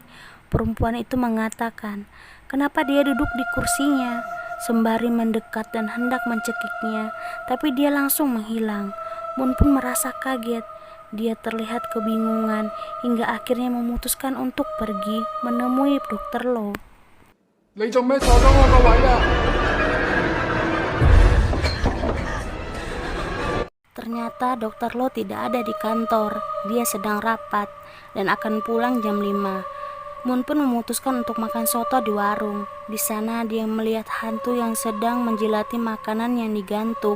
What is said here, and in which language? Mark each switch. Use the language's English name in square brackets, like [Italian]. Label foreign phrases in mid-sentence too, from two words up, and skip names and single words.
[Indonesian] Perempuan itu mengatakan, kenapa dia duduk di kursinya? Sembari mendekat dan hendak mencekiknya, tapi dia langsung menghilang. Moon pun merasa kaget. Dia terlihat kebingungan hingga akhirnya memutuskan untuk pergi menemui Dr. Lo. [Cantonese] 你做咩坐咗我個位啊？ [Indonesian] Ternyata Dr. Lo tidak ada di kantor. Dia sedang rapat dan akan pulang jam 5. Moon pun memutuskan untuk makan soto di warung. Di sana dia melihat hantu yang sedang menjilati makanan yang digantung.